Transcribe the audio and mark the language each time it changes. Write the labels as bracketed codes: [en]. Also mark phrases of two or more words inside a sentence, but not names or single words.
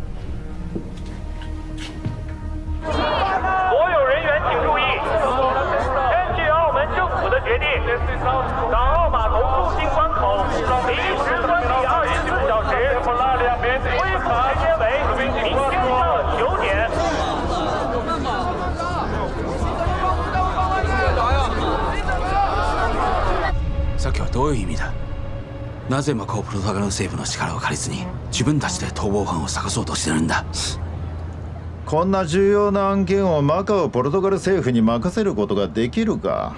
[zh] 所有人员请注意，根据澳门政府的决定，港澳码头入境关口临时关闭24小时，恢复时间为明天的9点。 [ja] さっきはどういう意味だ？なぜマカオポルトガル政府の力を借りずに自分たちで逃亡犯を探そうとしてるんだ？こんな重要な案件をマカオポルトガル政府に任せることができるか？